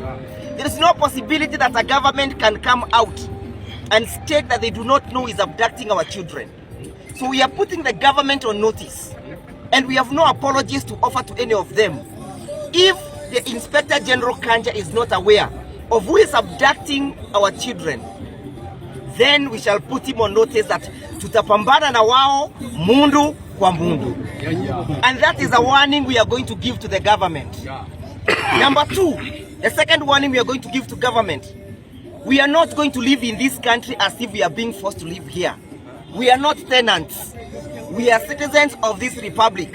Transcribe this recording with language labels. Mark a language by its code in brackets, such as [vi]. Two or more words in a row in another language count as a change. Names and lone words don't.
[en] There is no possibility that a government can come out and state that they do not know is abducting our children. So we are putting the government on notice, and we have no apologies to offer to any of them. If the Inspector General Kanja is not aware of who is abducting our children, then we shall put him on notice that [sw] tutapambana na wao mundu kwa mundu. [en] And that is a warning we are going to give to the government. Number two, the second warning we are going to give to government: we are not going to live in this country as if we are being forced to live here. We are not tenants. We are citizens of this republic.